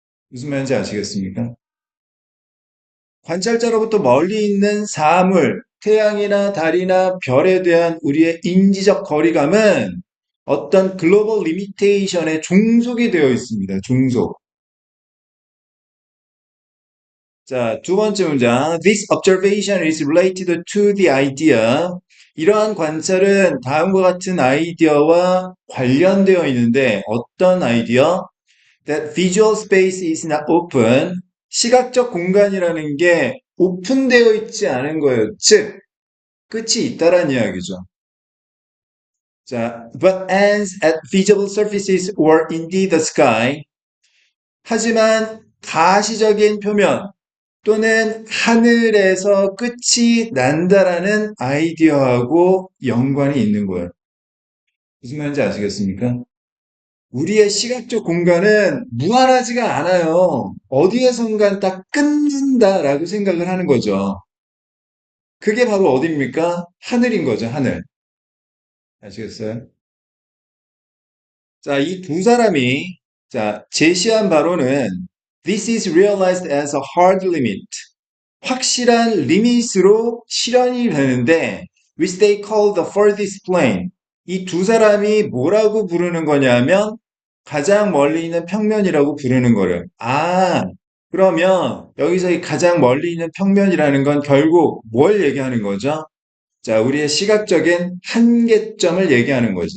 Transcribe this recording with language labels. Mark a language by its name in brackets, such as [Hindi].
[Korean] 무슨 말인지 아시겠습니까? 관찰자로부터 멀리 있는 사물, 태양이나 달이나 별에 대한 우리의 인지적 거리감은 어떤 글로벌 리미테이션에 종속이 되어 있습니다. 종속. 자, 두 번째 문장. [English] This observation is related to the idea. [Korean] 이러한 관찰은 다음과 같은 아이디어와 관련되어 있는데 어떤 아이디어? [English] That visual space is not open. [Korean] 시각적 공간이라는 게 오픈되어 있지 않은 거예요. 즉, 끝이 있다란 이야기죠. [English] 자, but ends at visible surfaces or indeed the sky. [Korean] 하지만 가시적인 표면 또는 하늘에서 끝이 난다라는 아이디어하고 연관이 있는 거예요. 무슨 말인지 아시겠습니까? 우리의 시각적 공간은 무한하지가 않아요. 어디에선가 딱 끝난다라고 생각을 하는 거죠. 그게 바로 어디입니까? 하늘인 거죠, 하늘. 아시겠어요? 자, 이 두 사람이 자, 제시한 바로는 [English] This is realized as a hard limit. [Korean] 확실한 리밋으로 실현이 되는데 [English] which they call the furthest plane. [Korean] 이 두 사람이 뭐라고 부르는 거냐면 가장 멀리 있는 평면이라고 부르는 거예요. 아, 그러면 여기서 이 가장 멀리 있는 평면이라는 건 결국 뭘 얘기하는 거죠? 자, 우리의 시각적인 한계점을 얘기하는 거죠.